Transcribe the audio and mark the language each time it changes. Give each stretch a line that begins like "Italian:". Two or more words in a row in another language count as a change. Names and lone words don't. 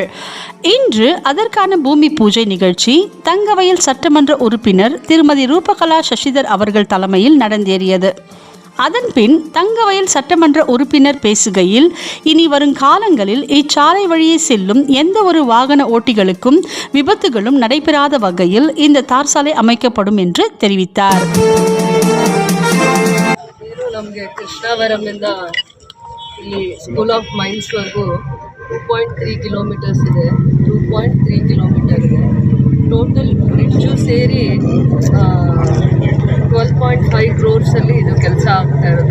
Tamil: இன்று அதற்கான பூமி பூஜை நிகழ்ச்சி தங்கவயல் சட்டமன்ற உறுப்பினர் திருமதி ரூபகலா சசிதர் அவர்கள் தலைமையில் நடந்தேறியது. அதன்பின் தங்கவயல் சட்டமன்ற உறுப்பினர் பேசுகையில், இனி வரும் காலங்களில் இச்சாலை வழியே செல்லும் எந்த ஒரு வாகன ஓட்டிகளுக்கும் விபத்துகளும் நடைபெறாத வகையில் இந்த தார் சாலை அமைக்கப்படும் என்று தெரிவித்தார்.
Kannada: ನಮಗೆ ಕೃಷ್ಣಾವರಮಿಂದ ಇಲ್ಲಿ ಸ್ಕೂಲ್ ಆಫ್ ಮೈನ್ಸ್ವರೆಗೂ 2.3 ಕಿಲೋಮೀಟರ್ಸ್ ಇದೆ. 2.3 ಕಿಲೋಮೀಟರ್ ಇದೆ ಟೋಟಲ್. ಬ್ರಿಡ್ಜು ಸೇರಿ 12.5 ಕ್ರೋರ್ಸಲ್ಲಿ ಇದು ಕೆಲಸ ಆಗ್ತಾ ಇರೋದು.